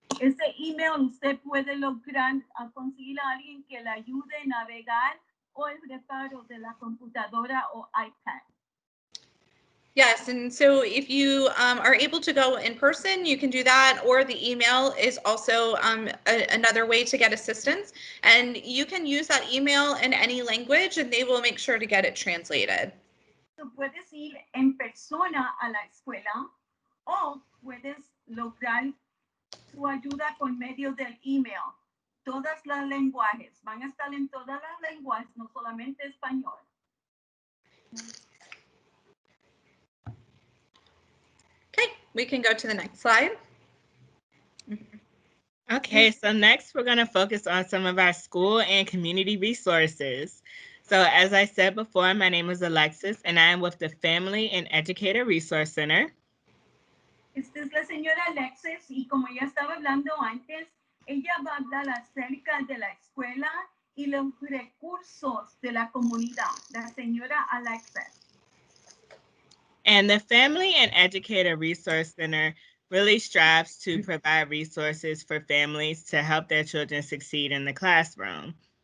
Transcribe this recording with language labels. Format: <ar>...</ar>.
<es>Ese email usted puede lograr conseguir a alguien que le ayude a navegar o el reparo de la computadora o iPad.</es> <en>Yes, and so if you are able to go in person, you can do that, or the email is also another way to get assistance. And you can use that email in any language, and they will make sure to get it translated.</en> <es>So puedes ir en persona a la escuela o puedes lograr su ayuda por medio del email. Todas las lenguajes, van a estar en todas las lenguas, no solamente español.</es> <en>Okay, we can go to the next slide. Okay, so next we're going to focus on some of our school and community resources. So as I said before, my name is Alexis, and I am with the Family and Educator Resource Center.</en> <es>Esta es la señora Alexis, y como ya estaba hablando antes, ella va a hablar acerca de la escuela y los recursos de la comunidad, la señora Alexis.</es> <en>And the Family and Educator Resource Center really strives to provide resources for families to help their children succeed in the classroom.</en>